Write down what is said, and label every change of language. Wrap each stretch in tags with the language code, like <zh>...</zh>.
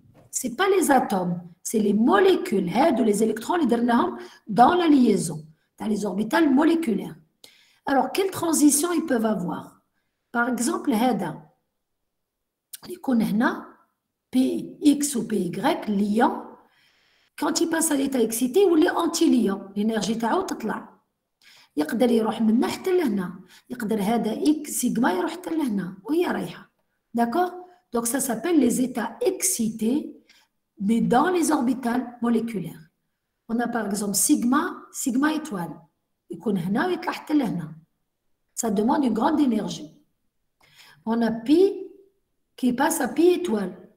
<fr>Ce n'est pas les atomes, c'est les molécules, les électrons dans la liaison, dans les orbitales moléculaires. Alors, quelles transitions ils peuvent avoir? Par exemple, PX ou PY, liant, quand il passe à l'état excité, ou les anti-liants, l'énergie</fr> <ar>تاعو تطلع. يقدر يروح من حتى لهنا، يقدر هذا X سيجما يروح حتى لهنا وهي رايحة.</ar> <fr>D'accord? Donc ça s'appelle les états excités, mais dans les orbitales moléculaires. On a par exemple sigma étoile.</fr> <ar>يكون هنا ويطلع حتى لهنا.</ar> <fr>Ça demande une grande énergie. On a pi qui passe à pi étoile.</fr>